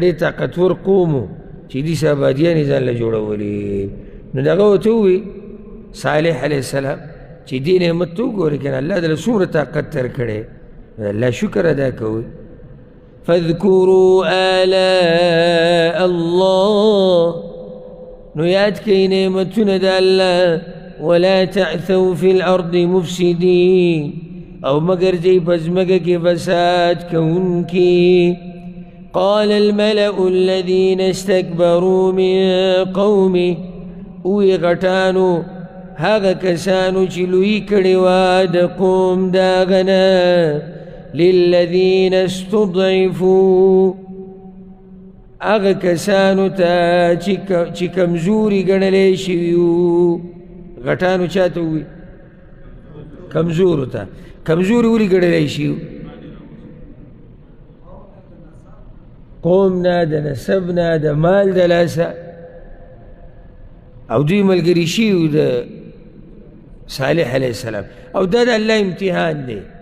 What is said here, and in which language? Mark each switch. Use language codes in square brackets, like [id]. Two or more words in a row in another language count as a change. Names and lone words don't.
[ps] ډېر طاقتور قوم و چې داسې آبادیانې ځان له جوړولې نو دغه ورته ووایي صالح [ar] علیه السلام [ps] چې دې نعمت ته وګورئ که نه الله دله څومره طاقت درکړی الله شکر ادا کوئ فاذکروا [ar] آلاء الله [ps] نو یاد کئ نعمتونه د الله [ar] ولا تعثوا في الأرض مفسدين [ps] او مگر ځئ په ځمکه کې فساد کوونکي [ar] قال الملأ الذين استكبروا من قومه [ps] اوی غټانو هغه کسانو چې لوی کړي وه د قوم د هغه نه [ar] للذین استضعفوا [ps] هغه کسانو ته چې کمزوري ګڼلی شوي وو غټانو چا ته ووایي کمزورو ته کمزوري ولې ګڼلی شي قوم نه د نسب نه د مال د لاسه او دوی ملګري شوي د صالح [ar] علیه السلام [ps] او دا د الله امتحان دی